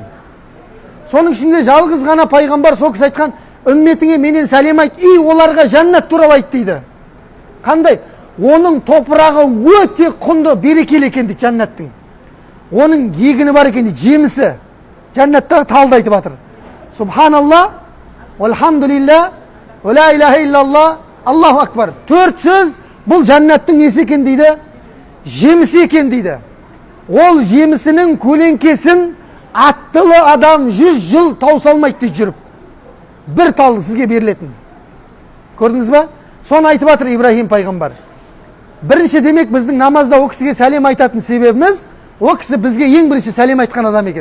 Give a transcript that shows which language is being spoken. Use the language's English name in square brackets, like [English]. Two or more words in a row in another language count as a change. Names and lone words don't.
[Kazakh] Соның ішінде жалғыз ғана пайғамбар сол кісі айтқан, үмметіңе менен сәлем айт, оларға жәннат туралы айт дейді. Қандай? Оның топырағы өте құнды, берекелі екен дейді жәннаттың. Оның егіні бар екен дейді, жемісі. Жәннаттағы талды айтып жатыр. [Arabic] سبحان الله، والحمد لله, ولا إله إلا الله، الله أكبر. [Kazakh] 4 сөз бұл жәннаттың несі екен дейді? Жемісі екен дейді. Ол жемісінің көлеңкесін аттылы адам 100 жыл таусалмайды дейді жүріп. Бір тал сізге берілетін. Көрдіңіз ба? Соны айтып жатыр Ибрахим пайғамбар. Бірінші демек біздің намазда о кісіге сәлем айтатын себебіміз, о кісі бізге ең бірінші сәлем айтқан адам екен.